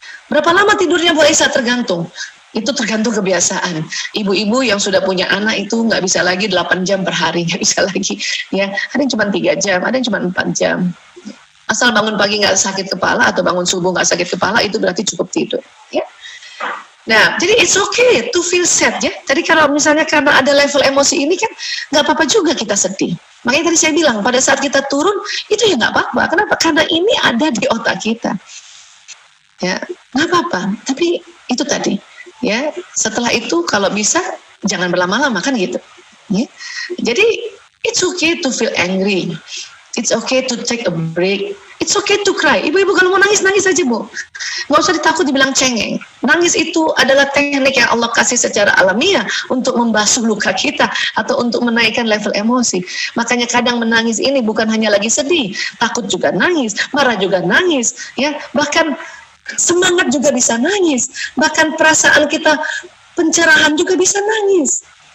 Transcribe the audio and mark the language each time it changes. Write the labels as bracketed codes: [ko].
[id] Berapa lama tidurnya Bu Aisyah? Tergantung. Itu tergantung kebiasaan. Ibu-ibu yang sudah punya anak itu nggak bisa lagi 8 jam per hari, nggak bisa lagi. Ya, ada yang cuma 3 jam, ada yang cuma 4 jam. Asal bangun pagi nggak sakit kepala atau bangun subuh nggak sakit kepala, itu berarti cukup tidur. Ya. Nah, jadi [en] it's okay to feel sad [id] ya. Jadi kalau misalnya karena ada level emosi ini kan nggak apa-apa juga kita sedih. Makanya tadi saya bilang pada saat kita turun itu ya nggak apa-apa. Kenapa? Karena ini ada di otak kita. Ya, nggak apa-apa. Tapi itu tadi. Ya, setelah itu kalau bisa jangan berlama-lama kan gitu. Ya. Jadi [en] it's okay to feel angry, it's okay to take a break, it's okay to cry. [id] Ibu-ibu kalau mau nangis, nangis aja Bu. Nggak usah ditakut dibilang cengeng. Nangis itu adalah teknik yang Allah kasih secara alamiah untuk membasuh luka kita atau untuk menaikkan level emosi. Makanya kadang menangis ini bukan hanya lagi sedih, takut juga nangis, marah juga nangis, ya bahkan semangat juga bisa nangis, bahkan perasaan kita pencerahan juga bisa nangis.